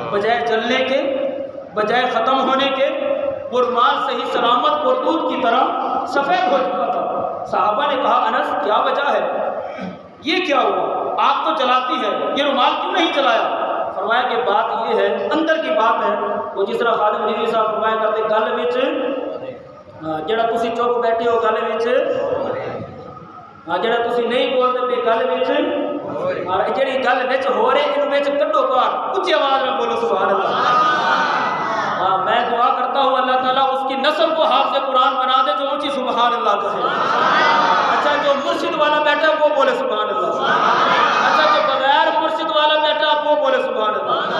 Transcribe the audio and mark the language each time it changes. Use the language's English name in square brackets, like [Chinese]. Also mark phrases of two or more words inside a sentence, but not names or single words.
[Urdu] بجائے جلنے کے, بجائے ختم ہونے کے, وہ رومال صحیح سلامت اور دودھ کی طرح سفید ہو چکا تھا. صحابہ نے کہا انس کیا وجہ ہے, یہ کیا ہوا؟ آگ تو جلاتی ہے, یہ رومال کیوں نہیں جلایا؟ فرمایا کہ بات یہ ہے, اندر کی بات ہے. وہ جس طرح خادم علی صاحب فرمایا کرتے [Punjabi] گل وچ جڑا تسی چپ بیٹھے ہو گل وچ, جڑا تسی نہیں بولتے پے گل وچ, جڑی گل وچ ہو رہی ان وچ کڈو باہر, [Urdu] اونچی آواز میں بولو [Arabic] سبحان اللہ. [Urdu] میں دعا کرتا ہوں اللہ تعالیٰ اس کی نسل کو حافظ قرآن بنا دے جو اونچی [Arabic] سبحان اللہ [Urdu] کہے. اچھا جو مرشد والا بیٹھا وہ بولے [Arabic] سبحان اللہ. [Urdu] اچھا جو بغیر مرشد والا بیٹھا وہ بولے [Arabic] سبحان اللہ.